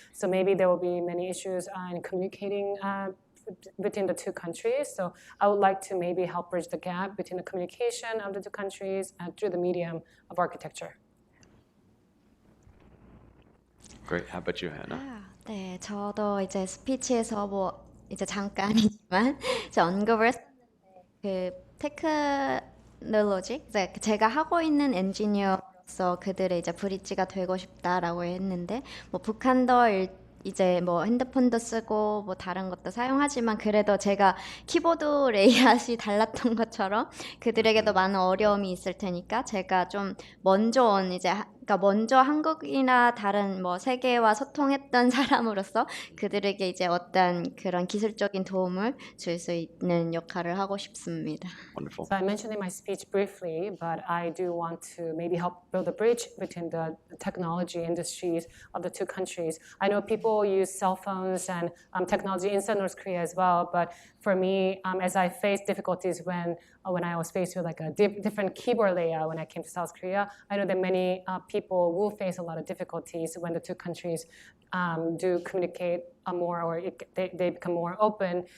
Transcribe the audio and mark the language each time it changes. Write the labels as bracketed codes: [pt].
[en] So maybe there will be many issues in communicating between the two countries. So I would like to maybe help bridge the gap between the communication of the two countries through the medium of architecture. Great. How about you, Hannah? [ko] 네, 저도 이제 스피치에서 뭐 이제 잠깐이지만 이제 언급을 했었는데 그 테크놀로지 이제 제가 하고 있는 엔지니어로서 그들의 이제 브릿지가 되고 싶다라고 했는데 뭐 북한도 이제 뭐 핸드폰도 쓰고 뭐 다른 것도 사용하지만 그래도 제가 키보드 레이아웃이 달랐던 것처럼 그들에게도 많은 어려움이 있을 테니까 제가 좀 먼저 온 이제 그러니까 먼저 한국이나 다른 뭐 세계와 소통했던 사람으로서 그들에게 이제 어떤 그런 기술적인 도움을 줄 수 있는 역할을 하고 싶습니다. [en] Wonderful. So I mentioned in my speech briefly, but I do want to maybe help build a bridge between the technology industries of the two countries. I know people use cell phones and technology inside North Korea as well, but for me, as I faced difficulties when I was faced with like a different keyboard layout when I came to South Korea, I know that many people will face a lot of difficulties when the two countries do communicate more, or they become more open.